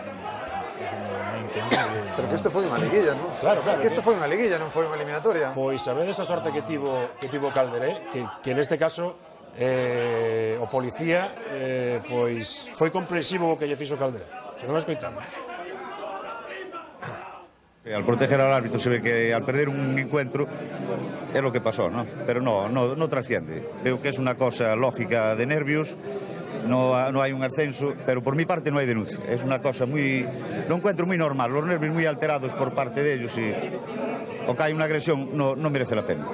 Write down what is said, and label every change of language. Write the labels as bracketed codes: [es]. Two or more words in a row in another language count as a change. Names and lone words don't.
[gl] Pero que isto foi unha liguilla, non? Claro. Que isto foi unha liguilla, non foi unha eliminatoria. Pois sabedes a sorte que tivo Calderé, que neste caso o policía pois foi comprensivo o que lle fixo Calderé. Se non escoitamos. [es] Al proteger al árbitro se ve que al perder un encuentro es lo que pasó, ¿no? Pero no trasciende. Veo que es una cosa lógica de nervios, no hay un ascenso, pero por mi parte no hay denuncia. Es una cosa lo encuentro muy normal, los nervios muy alterados por parte de ellos y o que hay una agresión no merece la pena.